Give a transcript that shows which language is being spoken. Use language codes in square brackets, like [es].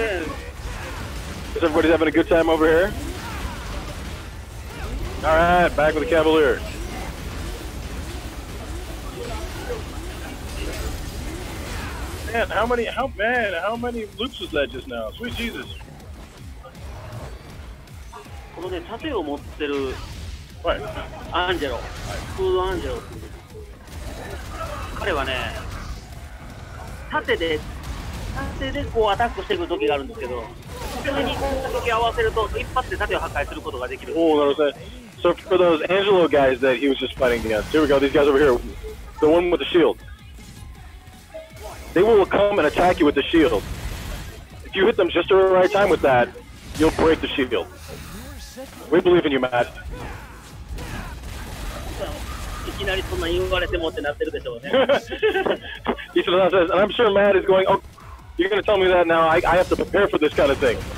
[en] Is everybody having a good time over here? All right, back with the Cavalier. Man, how many loops was that just now? Sweet Jesus. [ja] このね、盾を持ってるアンジェロ、フードアンジェロ。彼はね、盾でこうアタックしてくる時があるんですけど、それに攻撃合わせると一発で盾を破壊することができる。 [en] Oh, that was it. So for those Angelo guys that he was just fighting against, here we go. These guys over here, the one with the shield. They will come and attack you with the shield. If you hit them just at the right time with that, you'll break the shield. We believe in you, Matt. [ja] いきなりそんな言われてもってなってるでしょうね。 [en] Iso-san says, and I'm sure Matt is going, oh, you're going to tell me that now. I have to prepare for this kind of thing.